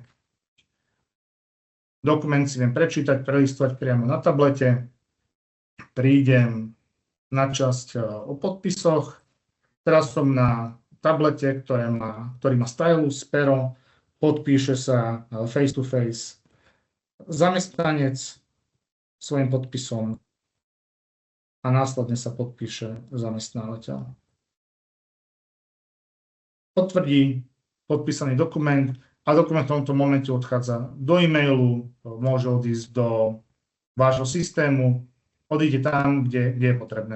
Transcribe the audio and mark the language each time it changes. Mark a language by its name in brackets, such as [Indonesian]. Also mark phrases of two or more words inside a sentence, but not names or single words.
[Slovak] Dokument si viem prečítať, prelistovať priamo na tablete. Prídem na časť o podpisoch. Teraz som na tablete, ktorý má stylus, pero, podpíše sa [English] face to face [Slovak] zamestnanec svojím podpisom a následne sa podpíše zamestnávateľ. Potvrdí podpísaný dokument a dokument v tomto momente odchádza do e-mailu, môže odísť do vášho systému, odíde tam, kde je potrebné.